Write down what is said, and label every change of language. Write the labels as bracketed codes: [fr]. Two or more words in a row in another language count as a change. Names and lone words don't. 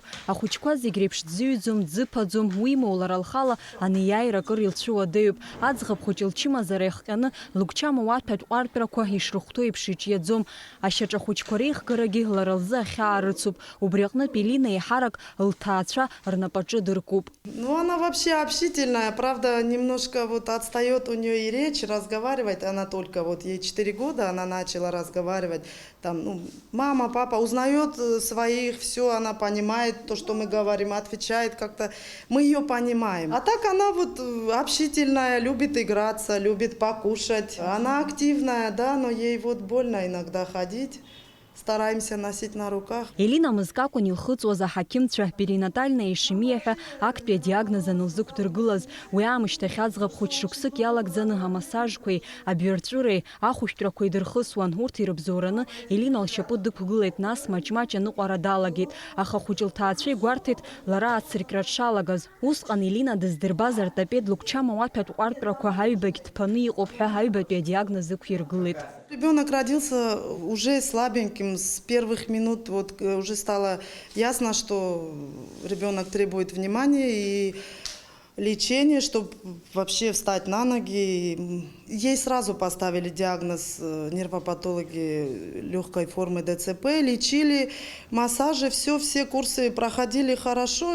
[ab] Ахәыҷқәа зегь реиԥш дзыҩӡом, дзыԥаӡом, уимоу лара лхала анеиааира акыр илцәыуадаҩуп. Аӡӷаб хәыҷ лчымазара иахҟьаны лыгәчама уаҭәатә ҟәартәрақәа ишрыхәҭоу еиԥш иҿиаӡом. Ашьаҿа хәыҷқәа реихгарагьы лара лзы ахьаа рыцуп. Убри аҟнытә Елина еиҳарак лҭаацәа рнапаҿы дыркуп. [ru] Ну, она вообще общительная, правда, немножко вот отстает у нее и речь, разговаривает она только, вот ей 4 года она начала разговаривать, там, ну, мама, папа, узнает своих, все, она понимает то, что мы говорим, отвечает как-то, мы ее понимаем. А так она вот общительная, любит играться, любит покушать, она активная, да, но ей вот больно иногда ходить. стараемся носить на руках. [ab] Элина Мызкакәын илхыҵуаз аҳақьымцәа [ru] перинатальная ишемиа [ab] ҳәа актәи адиагноз анылзықәдыргылаз, уи аамышьҭахь аӡӷаб хәыҷ шықәсык иалагӡаны амассажқәеи, абиарҵәыреи, ахәышәтәрақәеи дырхысуан. Урҭ ирыбзоураны Элина лшьапы дықәгылеит, нас маҷ-маҷ аныҟәара далагеит. Аха хәыҷ лҭаацәа игәарҭеит лара ацыркьра дшалагаз. Усҟан Элина дыздырбаз ортопед лыгәчама уаҭәатә ҟәардәрақәа аҩбагь ҭԥаны иҟоуп ҳәа аҩбатәи адиагноз ықәиргылеит. [ru] Ребенок родился уже слабеньким, с первых минут вот уже стало ясно, что ребенок требует внимания и лечения, чтобы вообще встать на ноги. Ей сразу поставили диагноз нервопатологи легкой формы ДЦП, лечили, массажи, все курсы проходили хорошо.